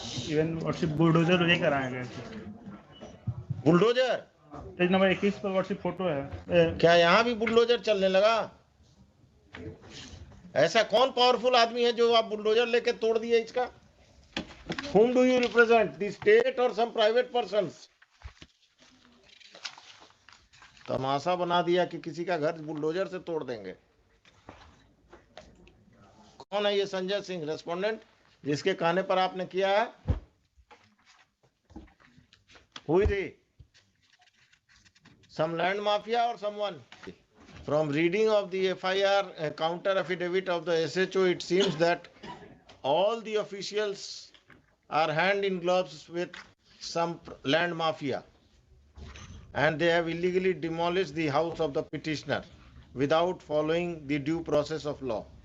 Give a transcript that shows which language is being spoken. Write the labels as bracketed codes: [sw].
[hi] Even lordship bulldozer लेकर आए गए थे। बुलडोजर? पेज नंबर 21 पर लॉर्डशिप फोटो है। क्या यहाँ भी बुलडोजर चलने लगा? ऐसा कौन पावरफुल आदमी है जो आप बुलडोजर लेके तोड़ दिए इसका? [en] Whom do you represent? The state or some private persons? [hi] तमाशा बना दिया कि किसी का घर बुलडोजर से तोड़ देंगे। कौन है ये संजय सिंह रेस्पोंडेंट जिसके कहने पर आपने किया है? [en] Who is he? Some land mafia or someone? From reading of the FIR counter affidavit of the SHO, it seems that all the officials are hand in gloves with some land mafia, and they have illegally demolished the house of the petitioner without following the due process of law.